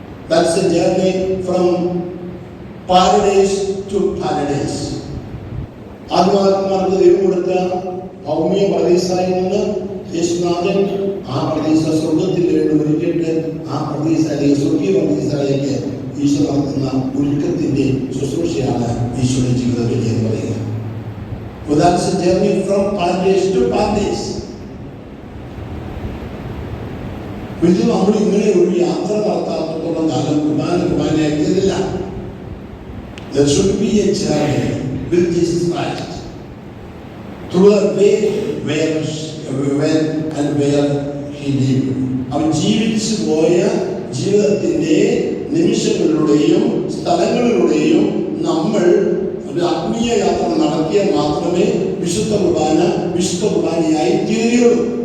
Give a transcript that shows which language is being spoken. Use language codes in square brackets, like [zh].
[en] That's a journey from paradise to paradise. [ml] ആത്മാത്മാർക്ക് ദൈവം കൊടുത്ത ഭൗമിക പ്രദേശയിൽ നിന്ന് യേശുനാഥൻ ആ പ്രദേശ സ്വർഗത്തിൽ വേണ്ടി ഒരുക്കിയിട്ട് ആ പ്രദേശയിലേക്ക് സ്വർഗീയ പ്രദേശയിലേക്ക് ഈശോ നടത്തുന്ന ഒരുക്കത്തിന്റെ ശുശ്രൂഷയാണ് ഈശോയുടെ ജീവിതത്തിൽ എന്ന് പറയുക. [en] That's a journey from paradise to paradise. [ml] ഇത് നമ്മൾ ഇങ്ങനെ ഒരു യാത്ര നടത്താത്തോളം കാലം കുർബാനയായി തീരില്ല. [en] There should be a journey with Jesus Christ through the way when and where he lived. [ml] അവൻ ജീവിച്ചു പോയ ജീവിതത്തിന്റെ നിമിഷങ്ങളിലൂടെയും സ്ഥലങ്ങളിലൂടെയും നമ്മൾ ഒരു ആത്മീയ യാത്ര നടത്തിയാൽ മാത്രമേ വിശുദ്ധ കുർബാനയായി തീരുകയുള്ളൂ.